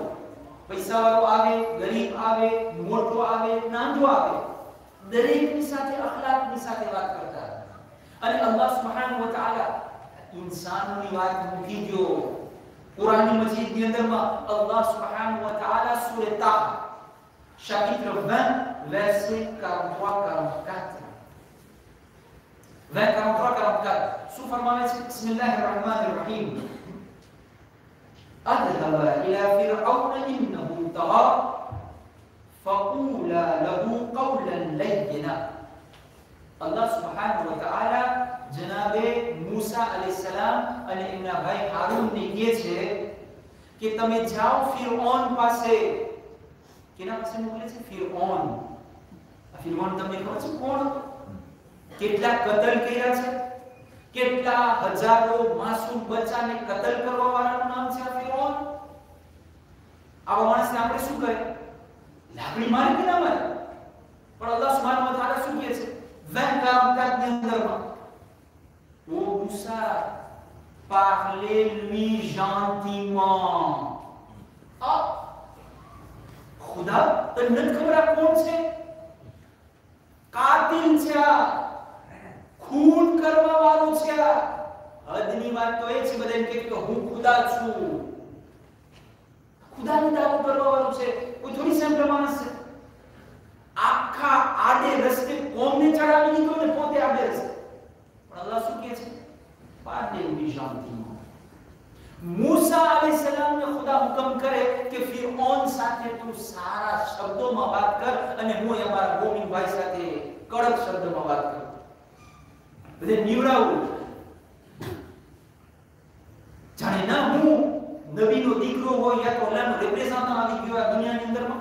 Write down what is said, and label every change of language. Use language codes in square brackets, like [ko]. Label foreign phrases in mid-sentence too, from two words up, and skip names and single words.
[gu] પૈસાવાળો આવે, ગરીબ આવે, મોટો આવે, નાનો આવે, દરેકની સાથે અખલાકની સાથે વાત કરતા. અને [ar] الله سبحانه وتعالى [gu] ઇન્સાનની વાત મૂકી દો. કુરાન મજીદની અંદરમાં [ar] الله سبحانه وتعالى [gu] સૂરે તાહ [fr] chapitre 20 verset [gu] 43-44 43-44 શું ફરમાવે છે? [ar] بسم الله الرحمن الرحيم. અذهبا إلى فرعون إنه طغى فقولا له قولا لينا. الله سبحانه وتعالى [gu] જનાબે મૂસા અલૈહિસ્સલામ અને એમના ભાઈ હારૂનને કહે છે કે તમે જાઓ ફિરૌન પાસે. કેના પાસે મોકલે છે? ફિરૌન. આ ફિરૌન તમને ખબર છે કોણ? કેટલા કતલ કર્યા છે, કેટલા હજારો માસૂમ બચ્ચાને કતલ કરવા વાળાનું નામ છે ફિરૌન. આવા માણસને આપણે શું કરે? લાકડી મારી કે ના મારી? પણ [ar] الله سبحانه وتعالى [gu] શું કહે છે? વહેકા મુકદ્દની અંદરમાં ઓ મૂસા [fr] parlez-lui gentiment. [gu] આ ખુદા તને નથી ખબર આ કોણ છે? કાતિલ છે, આ ખૂન કરવા વાળો છે. આ હદની વાત તો એ છે બધા એમ કહે કે હું ખુદા છું. ખુદાનો દાવો કરવા વાળો છે, કોઈ થોડી સેમ્પલ માણસ છે. આખા આડે રસ્તે કોમને ચડાવી દીધો ને પોતે આડે રસ્તે. પણ અલ્લાહ શું કહે છે? [fr] parlez-lui gentiment. [hi] मूसा अलैहिस्सलाम ने खुदा हुक्म करे [gu] કે ફિરૌન સાથે તું સારા શબ્દોમાં વાત કર અને હું અમારા મોમિન ભાઈ સાથે કડક શબ્દોમાં વાત કર. બધે નિવડાવું જાણે ના હું નબીનો દીકરો હોય યા તો અલ્લાહનો રિપ્રેઝન્ટેટિવ આવી ગયો આ દુનિયાની અંદરમાં.